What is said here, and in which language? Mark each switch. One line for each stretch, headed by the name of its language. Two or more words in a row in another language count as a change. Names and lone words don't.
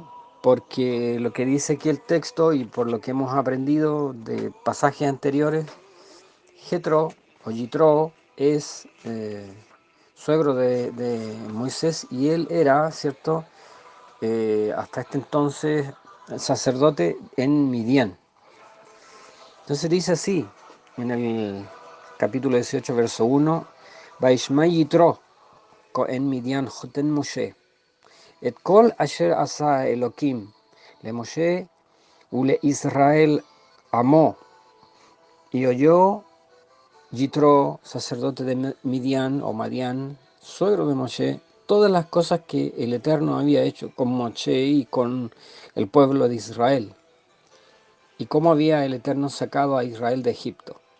Spanish: Porque lo que dice aquí el texto y por lo que hemos aprendido de pasajes anteriores, Jetro o Yitro es suegro de Moisés y él era, ¿cierto?, hasta este entonces sacerdote en Midian. Entonces dice así, en el capítulo 18, verso 1,
Hebrew: וישמע יתרו כהן מדין חותן משה. את כל אשר עשה אלוקים למשה ולאisrael עמו.
Spanish: Y oyó Yitro, sacerdote de Midian o Madián, suegro de Moshe, todas las cosas que el Eterno había hecho con Moshe y con el pueblo de Israel, y cómo había el Eterno sacado a Israel de Egipto.